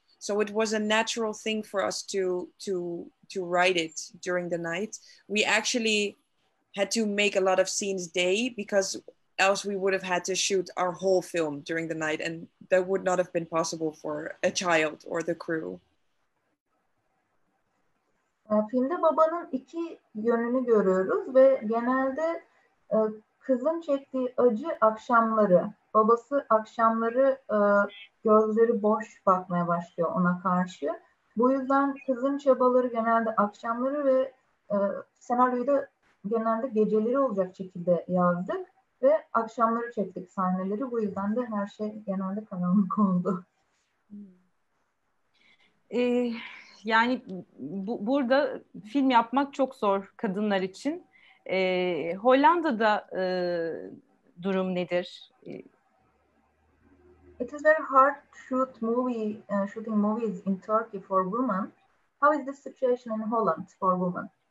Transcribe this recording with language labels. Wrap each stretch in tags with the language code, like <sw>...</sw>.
<en>So it was a natural thing for us to write it during the night. We actually had to make a lot of scenes day, because else we would have had to shoot our whole film during the night, and that would not have been possible for a child or the crew.</en> <tr>Filmde babanın iki yönünü görüyoruz ve genelde kızın çektiği acı akşamları, babası akşamları gözleri boş bakmaya başlıyor ona karşı. Bu yüzden kızın çabaları genelde akşamları ve senaryoyu da genelde geceleri olacak şekilde yazdık ve akşamları çektik sahneleri. Bu yüzden de her şey genelde karanlık oldu. Yani burada film yapmak çok zor kadınlar için. Hollanda'da durum nedir?</tr> <en>It is very hard to shooting movies in Turkey for women. How is the situation in Holland for women?</en>